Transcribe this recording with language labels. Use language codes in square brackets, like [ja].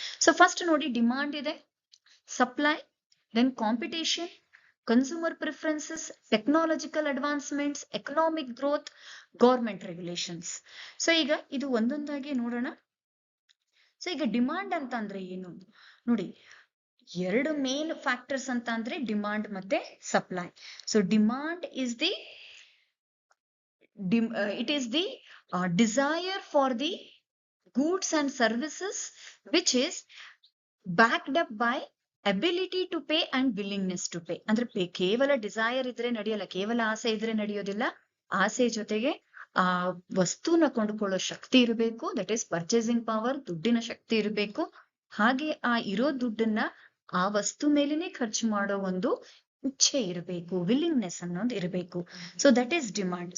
[kn] So first ನೋಡಿ, demand ಇದೆ, supply, then competition, consumer preferences, technological advancements, economic growth, government regulations. So ಈಗ ಇದು ಒಂದೊಂದಾಗಿ ನೋಡೋಣ. ಸೊ ಈಗ ಡಿಮಾಂಡ್ ಅಂತ ಅಂದ್ರೆ ಏನು ನೋಡಿ, ಎರಡು ಮೇನ್ ಫ್ಯಾಕ್ಟರ್ಸ್ ಅಂತ ಅಂದ್ರೆ ಡಿಮಾಂಡ್ ಮತ್ತೆ supply. [en] So demand is the it is the desire for the goods and services which is backed up by ability to pay and willingness to pay. [kn] ಅಂದ್ರೆ ಕೇವಲ ಡಿಸೈರ್ ಇದ್ರೆ ನಡೆಯಲ್ಲ, ಕೇವಲ ಆಸೆ ಇದ್ರೆ ನಡೆಯೋದಿಲ್ಲ, ಆಸೆ ಜೊತೆಗೆ ಆ ವಸ್ತುನ ಕೊಂಡುಕೊಳ್ಳೋ ಶಕ್ತಿ ಇರಬೇಕು, [en] that is purchasing power, [kn] ದುಡ್ಡಿನ ಶಕ್ತಿ ಇರಬೇಕು. ಹಾಗೆ ಆ ಇರೋ ದುಡ್ಡನ್ನ ಆ ವಸ್ತು ಮೇಲೇನೆ ಖರ್ಚು ಮಾಡೋ ಒಂದು ಇಚ್ಛೆ ಇರಬೇಕು, ವಿಲ್ಲಿಂಗ್ನೆಸ್ ಅನ್ನೋದು ಇರಬೇಕು. [en] So that is demand.